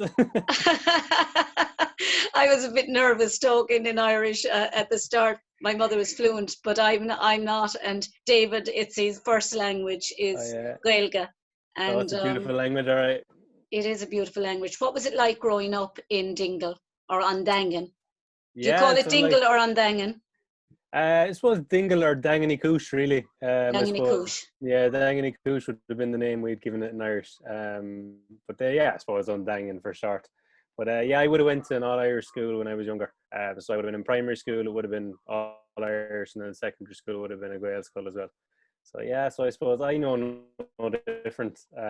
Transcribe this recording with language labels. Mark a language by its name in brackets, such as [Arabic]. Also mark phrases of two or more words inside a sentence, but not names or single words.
[English] I was a bit nervous talking in Irish at the start, My mother is fluent, but I'm not. And David, it's his first language is Gaeilge. And it's a beautiful language, all right. It is a beautiful language. What was it like growing up in Dingle or on Daingin? Do you call it Dingle or on Daingin? I suppose Dingle or Daingin Uí Chuis, really. Daingin Uí Chuis. Yeah, Daingin Uí Chuis would have been the name we'd given it in Irish. But I suppose on Daingin for short. But I would have went to an all-Irish school when I was younger. So I would have been in primary school, it would have been all-Irish, and then secondary school it would have been a Gael school as well. So so I suppose I know no different.